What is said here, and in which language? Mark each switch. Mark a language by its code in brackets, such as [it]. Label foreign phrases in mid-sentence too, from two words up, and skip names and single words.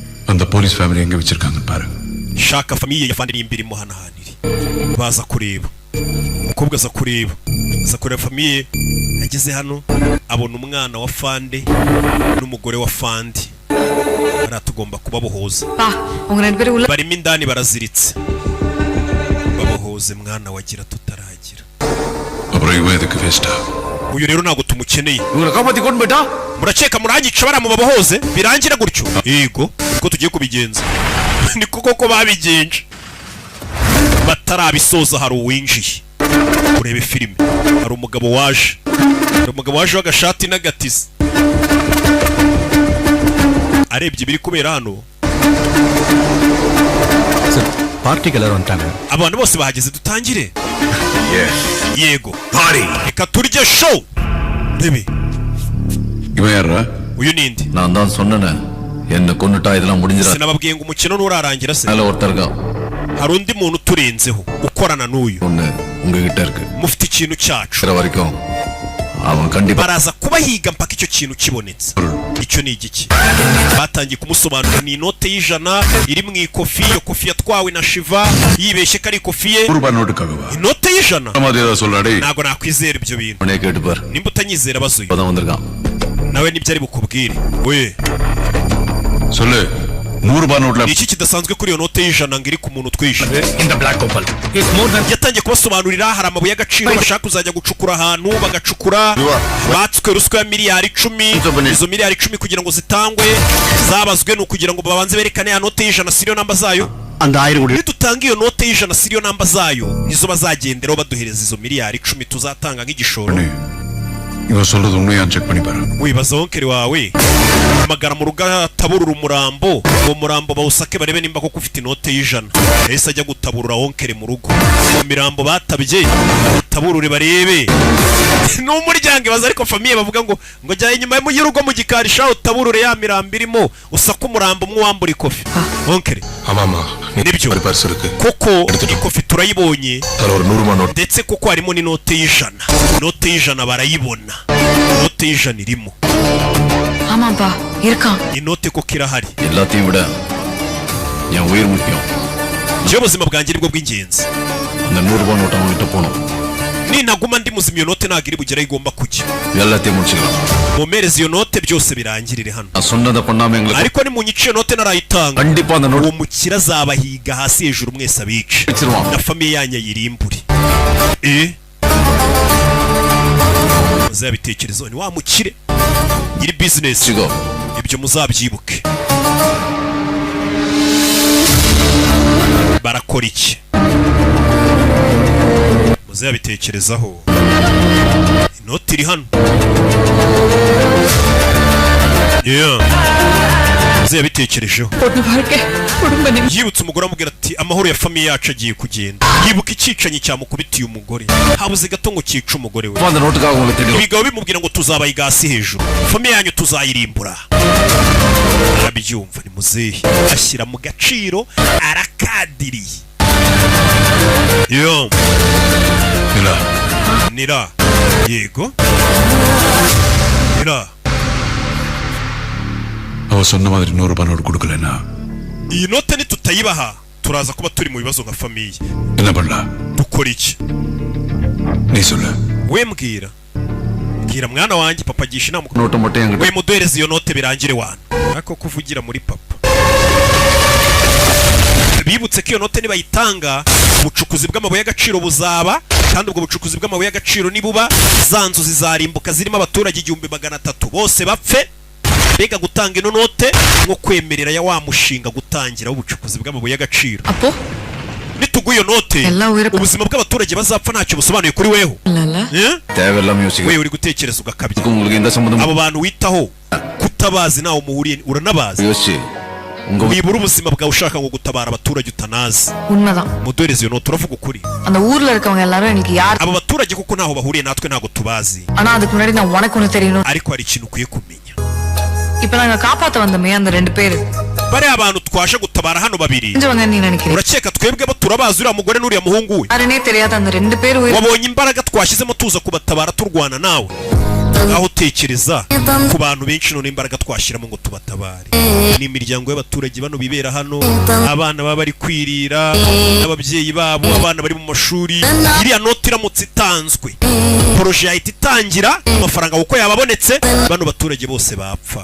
[ta] அந்த [en] police family [ta] எங்க வச்சிருக்காங்க பாரு. [rw] shaka famiye ya fandi imbiri mu hanahaniri baza kureba umukobwa aza kureba famiye yageze hano abona umwana wa fande n'umugore wa fandi aratugomba kubabohoza [ta] பா உங்க ரெண்டு பேரும் உள்ள [rw] barimo indani baraziritse babohoze mwana wagira tutaragira [ta] அப்புறம் இவன் எதுக்கு வேஸ்டா? [rw] uyu rero ntago tumukeneye [ta] இவங்களை காப்பாத்தி கொண்டு போயிட்டா [rw] murakeka murangica baramubabohoze birangira gutyo yego ko tugiye kubigenza niko koko babigenje batarabisoza hari uwinjiye urebe filime hari umugabo waje w'agashati n'agatizi arebye ibiri kubera hano [ta] பார்ட்டிக்கு எல்லாரும் வந்துட்டாங்க. [rw] abantu bose bahageze dutangire yego [ta] பாரி [rw] reka turye show rebe [ta] இவன் யாரா? [rw] uyu nindi [ta] நான் தான் சொன்னேனே என்ன கொன்னுட்டா இதெல்லாம் முடிஞ்சிரா [rw] sinababwiye ngo umukino nurarangira se [ta] மேல ஒருத்தர் இருக்கான் [rw] hari undi muntu turenzeho ukorana n'uyu [ta] ஒண்ணு உங்ககிட்ட இருக்கு [rw] mufite ikintu cyacu [ta] வேற வரைக்கும் அவன் கண்டிப்பா [rw] baraza kubahiga mpaka icyo kintu kibonetse icyo ni igiki batangiye kumusobanurira ni inote y'ijana iri mu ikofi iyo kofi yatwawe na Shiva yibeshye ko ari ikofi ye [ta] ரூபாய் நோட்டுக்காகவா? [rw] inote y'ijana [ta] மாதிரி ஏதாவது சொல்றாடே. [rw] ntago nakwizera ibyo bintu [ta] உடனே கேட்டு பாரு [rw] nimba utanyizera bazuye [ta] இப்பதான் வந்திருக்கான் [rw] nawe nibyo ari bukubwire we [ta] சொல்லு. 100 ரூபாய் நோட்ல [rw] iki kidasanzwe kuri iyo note y'ijana ngo iri ku muntu twishe [en] in the black opal is more than [rw] yatangiye kubasobanurira hari amabuye y'agaciro bashaka kuzajya gucukura ahantu bagacukura batswe ruswa ya miliyari 10 izo miliyari 10 kugira ngo zitangwe zabazwe no kugira ngo babanze berekane ya note y'ijana seriyo namba zayo [ta] அந்த 1000 கோடி [rw] nitutanga iyo note y'ijana seriyo namba zayo nizo bazagenderaho baduhereza izo miliyari 10 tuzatanga nk'igishoro [ta] இவன் சொல்றது உண்மையான்னு செக் பண்ணி பாரு. [rw] wibaza wonkeri wawe amagara mu rugo ataburura umurambo uwo murambo bawusake barebe nimba koko ufite inote y'ijana yahise ajya gutaburura wonkeri mu rugo mu mirambo batabye taburure barebe n'umuryango ibaza ariko famiye bavuga ngo jya inyuma y'urugo mu gikarisha utaburure ya mirambo irimo usaka umurambo umwe wambura ikofi wonkeri [ta] ஆமாமா [rw] nibyo [ta] ஒரு பர்ஸ் இருக்கு. [rw] koko ikofi turayibonye [ta] அதுல ஒரு 100 ரூபாய் நோட். [rw] ndetse koko harimo n'inote y'ijana inote y'ijana barayibona inote y'ijana irimo [ta] ஆமாப்பா இருக்கான் [rw] inote koko irahari [ta] எல்லாத்தையும் விட என் உயிர் முக்கியம் [rw] njyewe ubuzima bwanjye nibwo bw'ingenzi [ta] அந்த 100 ரூபாய் நோட்டு அவங்ககிட்ட போகணும் [rw] nintaguma ndi muzima iyo note ntabwo iri bugere igomba kujya [ta] எல்லாத்தையும் முடிச்சுக்கலாம் [rw] mumereze iyo note byose birangirire hano [ta] நான் சொன்னதை பண்ணாம எங்களுக்கு [rw] ariko nimunyice iyo note narayitanga [ta] கண்டிப்பா அந்த நோட்டு [rw] uwo mukira azabahiga hasi hejuru mwese abice [ta] வச்சிருவான் [rw] na famiye yanyu ayirimbure muzabitekerezo ni wa mukire nyiri business [ta] சிகோ [rw] ibyo muzabyibuke barakora iki muzabitekerezaho inoti iri hano muzabitekerejeho [ta] பொண்ணு வாழ்க்கை குடும்ப நிம்மதி [rw] yibutse umugore amubwira ati amahoro ya famiye yacu agiye kugenda yibuka icyicanyi cyamukubitiye umugore habuze gato ngo cyice umugore we [ta] அந்த நோட்டுக்காக உங்களுக்கு தெரியும் [rw] ibigabo bimubwira ngo tuzabayiga hasi hejuru famiye yanyu tuzayirimbura arabyumva ni muzehe ashyira mu gaciro arakadiriye yo nira yego nira [ta] அவ சொன்ன மாதிரி 100 ரூபாய் நோட் கொடுக்கலனா [rw] iyi note nitutayibaha turaza kuba turi mu bibazo nka famiye [ta] என்ன பண்ணலாம்? [rw] dukora iki [ta] நீ சொல்லு. [rw] we mbwira mwana wanjye papa gisha inama [ta] நோட்டை மட்டும் என்கிட்ட [rw] we muduhereze iyo note birangire wana ariko kuvugira muri papa bibutse ko iyo note nibayitanga ubucukuzi bw'amabuye y'agaciro buzaba kandi ubwo bucukuzi bw'amabuye y'agaciro nibuba za nzu zizarimbuka zirimo abaturage 1300 bose bapfe mbega gutanga ino note nko kwemerera ya wa mushinga gutangira ubucukuzi bw'amabuye y'agaciro [ta] அப்போ [rw] nituguye iyo note [ta] எல்லாம் உயிரை [rw] ubuzima bw'abaturage bazapfa ntacyo busobanuye kuri weho [ta] இல்லல்ல தேவையில்லாம யோசிக்க [rw] we uri gutekereza ugakabya [ta] உங்களுக்கு எந்த சம்பந்தமும் [rw] abo bantu witaho kutabazi nawe muhuriye uranabazi [ta] யோசிச்சு உங்க [rw] wibura ubuzima bwawe ushaka ngo gutabara abaturage utanazi [ta] உண்மைதான் [rw] muduhereze iyo note uravuga ukuri [ta] அந்த ஊர்ல இருக்கவங்க எல்லாரும் எனக்கு யார் [rw] abo baturage kuko ntaho bahuriye natwe ntago tubazi [ta] ஆனா அதுக்கு முன்னாடி நான் உனக்கு ஒண்ணு தெரியணும் [rw] ariko hari ikintu ukwiye kumenya [ta] இப்ப நாங்க காப்பாத்த வந்தமே அந்த 2 பேரு [rw] bariya abantu twaje gutabara hano babiri [ta] கொஞ்சவங்க நீ நினைக்கிறீங்க [rw] urakeka twebwe bo turabazi uriya mugore n'uriya muhungu we [ta] யாருனே தெரியாத அந்த 2 பேரு உயிர் [rw] wabonye imbaraga twashyizemo tuza kubatabara turwana nawe aho utekereza ku bantu benshi none imbaraga twashyiramo ngo tubatabare. Ni imiryango y'abaturage bano bibera hano, abana baba bari kwirira n'ababyeyi babo, abana bari mu mashuri. Iriya noti iramutse itanzwe, poroje yahita itangira, amafaranga uko yababonetse, bano baturage bose bapfa.